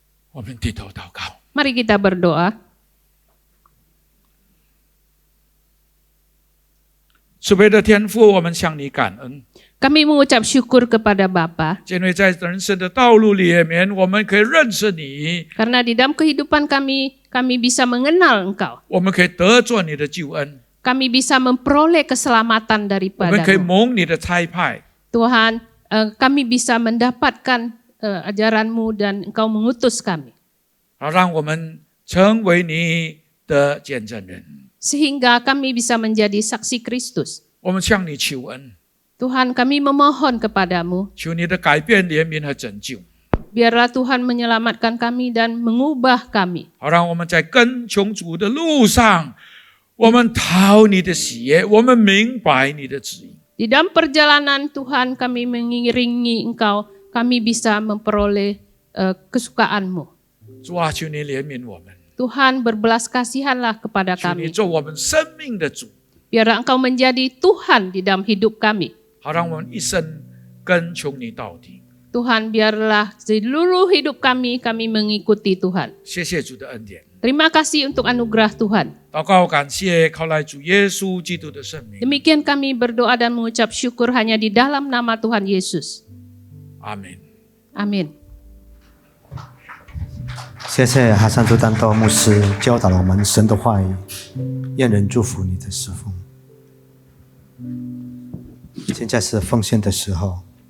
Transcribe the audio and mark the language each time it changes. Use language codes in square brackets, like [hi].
[zh] 我们低头祷告。 [id] Mari kita berdoa. [zh] 慈悲的天父，我们向你感恩， [id] Kami mengucap syukur kepada Bapa [zh] 因为在人生的道路里面，我们可以认识你， [id] karena di dalam kehidupan kami bisa mengenal Engkau. [zh] 我们可以得着你的救恩， [id] Kami bisa memperoleh keselamatan [zh] 我们可以 [id] daripadamu. [zh] 蒙你的差派， [id] Tuhan, kami bisa mendapatkan ajaran-Mu dan Engkau mengutus kami. [zh] 让我们成为你的见证人。 [id] Sehingga kami bisa menjadi saksi Kristus. [zh] 我们向你求恩， [id] Tuhan, kami memohon kepadamu, [zh] 求你的改变、怜悯和拯救， [id] biarlah Tuhan menyelamatkan kami dan mengubah kami. [zh] 好让我们在跟从主的路上，我们讨你的喜悦，我们明白你的旨意。 [id] Di dalam perjalanan Tuhan kami mengiringi Engkau, kami bisa memperoleh kesukaan-Mu. [zh] 主啊，求你怜悯我们， [id] Tuhan berbelas kasihanlah kepada [zh] 求你 [id] kami. [zh] 做我们生命的主， [id] Biarlah Engkau menjadi Tuhan di dalam hidup kami. [zh] 好让我们一生跟从你到底。 [id] Tuhan, biarlah seluruh hidup kami mengikuti Tuhan. [zh] 谢谢主的恩典， [id] Terima kasih untuk anugerah Tuhan. [zh] 祷告感谢，靠来主耶稣基督的圣名， [id] Demikian kami berdoa dan mengucap syukur hanya di dalam nama Tuhan Yesus. [zh] 阿门。 [id] Amin. [zh] 谢谢哈山图丹道牧师教导了我们神的话语，愿人祝福你的侍奉。现在是奉献的时候。